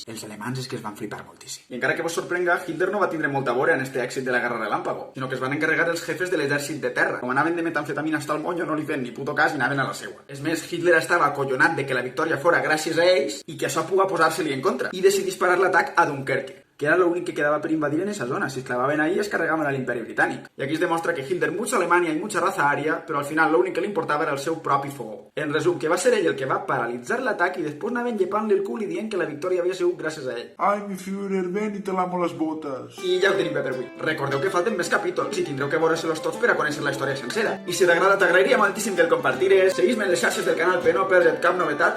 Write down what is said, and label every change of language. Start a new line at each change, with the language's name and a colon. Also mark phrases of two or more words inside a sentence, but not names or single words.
Catalan: Els alemans és que es van flipar moltíssim. I encara que vos sorprenga, Hitler no va tindre molta vora en este èxit de la
Spanish: guerra relàmpago,
Catalan: sinó que es van encarregar els jefes de l'exèrcit de terra. Com anaven de metamfetamina hasta el monyo, no li feien ni puto cas i anaven a la seua. És més, Hitler estava acollonat de que la victòria fora gràcies a ells i que això puga posar-se-li en contra, i decidís parar l'atac a Dunkerque, que era l'únic que quedava per invadir en esa zona. Si es clavaven ahí, es carregaven a l'imperi britànic. I aquí es demostra que Hitler
Spanish: mucha Alemania
Catalan: i
Spanish: mucha raza aria,
Catalan: però al final l'únic que li importava era el seu propi fogó. En resum, que va ser ell el que va paralitzar l'atac i després anaven llepant-li el cul i dient que la victòria havia sigut gràcies a ell. Ai,
Spanish: mi Führer, ven
Catalan: i
Spanish: te lamo
Catalan: les botes. I ja ho tenim bé per avui. Recordeu que falten més capítols i tindreu que veure-se-los tots per a conèixer la història sencera. I si t'agrada, t'agrairia moltíssim que el compartires. Seguís-me en les xarxes del canal per no perdre't cap novetat.